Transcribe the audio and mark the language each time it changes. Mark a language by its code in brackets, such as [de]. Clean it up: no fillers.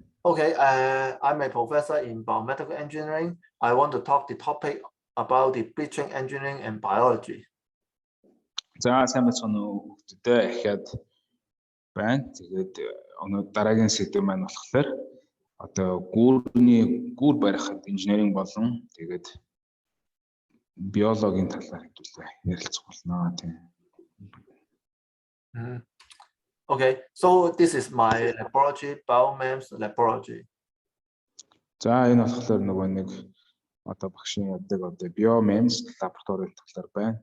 [en] Okay, I'm a professor in biomedical engineering. I want to talk the topic about the breaching engineering and biology. [mn] За сайн байна уу хүүхдүүдээ ахиад байна. Тэгээд өнөө дараагийн сэдв маань болохоор одоо гүүр барихад инженеринг болон тэгээд биологийн талаар хэвлээ ярилцах болно тийм. [en] Okay, so this is my laboratory, Biomems laboratory. [mn] За энэ болохоор нөгөө нэг одоо багшийн яддаг одоо Biomems лабораторийн талаар байна.